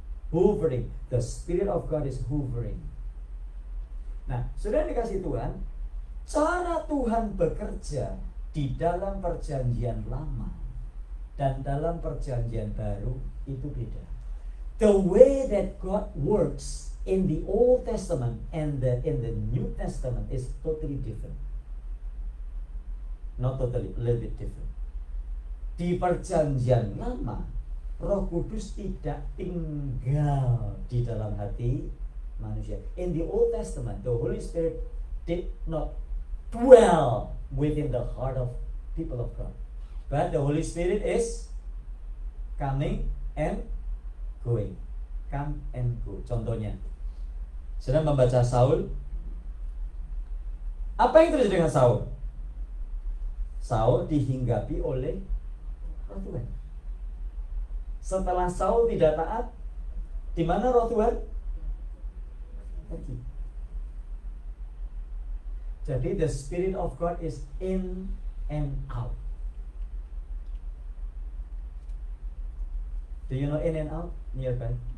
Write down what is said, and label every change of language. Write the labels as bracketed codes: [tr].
[en] Hovering, the Spirit of God is hovering. [id] Nah, sudah dikasih Tuhan, cara Tuhan bekerja di dalam perjanjian lama dan dalam perjanjian baru itu beda. [en] The way that God works in the Old Testament and in the New Testament is totally different. Not totally, a little bit different. [id] Di perjanjian lama, Roh Kudus tidak tinggal di dalam hati manusia. [en] In the Old Testament, the Holy Spirit did not dwell within the heart of people of God. But the Holy Spirit is coming and going. Come and go. [id] Contohnya, sedang membaca Saul. Apa yang terjadi dengan Saul? Saul dihinggapi oleh Roh Tuhan. Setelah Saul tidak taat, di mana Roh Tuhan? Pergi. [en] Jadi the Spirit of God is in and out. Do you know in and out? Nearby.